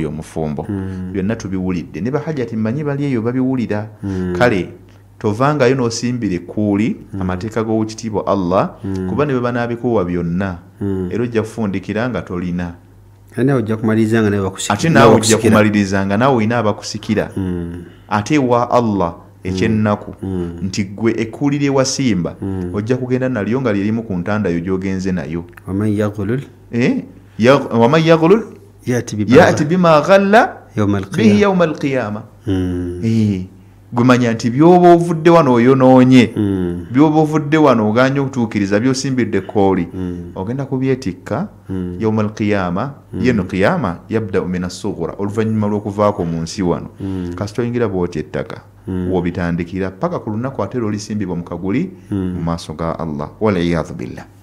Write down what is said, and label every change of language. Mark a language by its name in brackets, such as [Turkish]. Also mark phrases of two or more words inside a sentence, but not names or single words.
[Ganda] omufumbo byonna tubiwulidde ne bahajati mmanyi bali eyo babiwulira kale tovangayo n'osimbira ekkuuli amateeka g'owekitiibwa Allah kuba ne bwe banaabikuwa byonna era ojja kufundikira nga tolina ate naawe ojja kumaliriza nga naawe olina abakusikira ate ewa Allah ekyennaku nti gwe ekkuuli lye wasimba ojja kugenda nalyo nga lyerimu ku ntanda yo gy'ogenze nayo waman [Arabic] يغلل يأت بما غل به يوم القيامة [Ganda] gwe manya nti byoba ovudde wano oyonoonye byoba ovudde wano oganye okutuukiriza byosimbidde ekkooli ogenda kubyetikka [Arabic] يوم القيامة [Ganda] yeno [Arabic] قيامة يبدأ من الصغرى [Ganda] oluvannyuma lw'okuvaako mu nsi wano kasita oyingira bw'otya ettaka wobitandikira paka ku lunaku ate lwolisimbibwa mu kaguli mu maaso ga Allah [Arabic] والعياذ بالله.